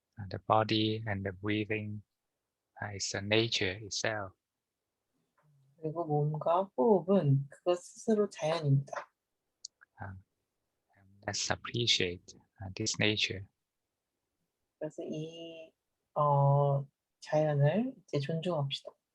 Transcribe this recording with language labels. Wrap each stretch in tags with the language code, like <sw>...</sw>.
<en>The body and the breathing is the nature itself.</en> <ko>그리고 몸과 호흡은 그것 스스로 자연입니다.</ko> <en>Let's appreciate this nature.</en> <ko>그래서 이 자연을 이제 존중합시다.</ko>